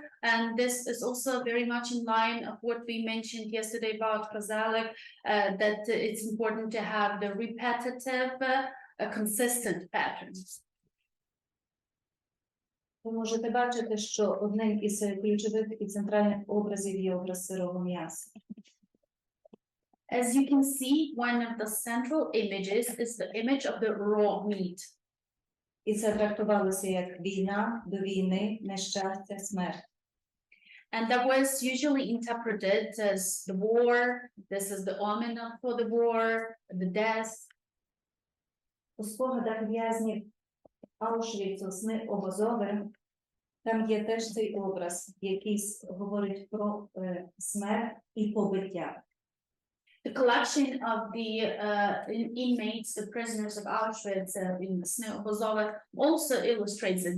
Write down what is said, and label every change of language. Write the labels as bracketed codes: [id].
[en] And this is also very much in line of what we mentioned yesterday about Kozalek, that it's important to have the repetitive, consistent patterns. [uk] Ви можете бачити, що одним із ключових і центральних образів є образ сирого м'яса. [en] As you can see, one of the central images is the image of the raw meat. [uk] І це трактувалося як війна, до війни, нещастя, смерть. [en] And that was usually interpreted as the war, this is the omen for the war, the death. [uk] У спогадах в'язнів Аушвіцу «Сни обозове» там є теж цей образ, який говорить про смерть і побиття. [en] The collection of the inmates, the prisoners of Auschwitz in Sny Obozove also illustrates it.